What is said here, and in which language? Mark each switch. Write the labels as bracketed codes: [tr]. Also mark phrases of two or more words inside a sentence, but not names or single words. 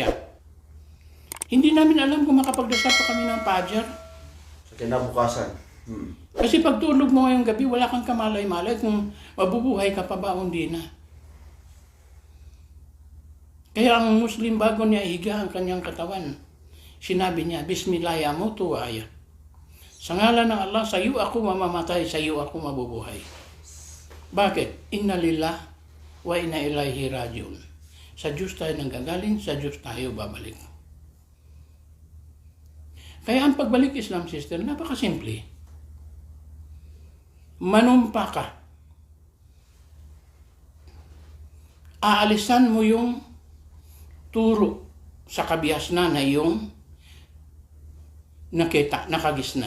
[tl] Hindi namin alam kung makapagdasal pa kami ng Fajr. Sa kinabukasan. Kasi pag tulog mo ngayong gabi, wala kang kamalay-malay kung mabubuhay ka pa ba o hindi na. Kaya ang Muslim bago niya ihiga ang kanyang katawan, sinabi niya, [ar] بسم الله يموت وأحيا. [tl] Sa ngalan ng Allah, sa iyo ako mamamatay, sa iyo ako mabubuhay. Bakit? [ar] إنا لله وإنا إليه راجعون. [tl] Sa Diyos tayo nanggagaling, sa Diyos tayo babalik. Kaya ang pagbalik Islam, sister, napakasimple. Manumpa ka. Aalisan mo yung turo sa kabihasnan na iyong nakita, nakagisnan.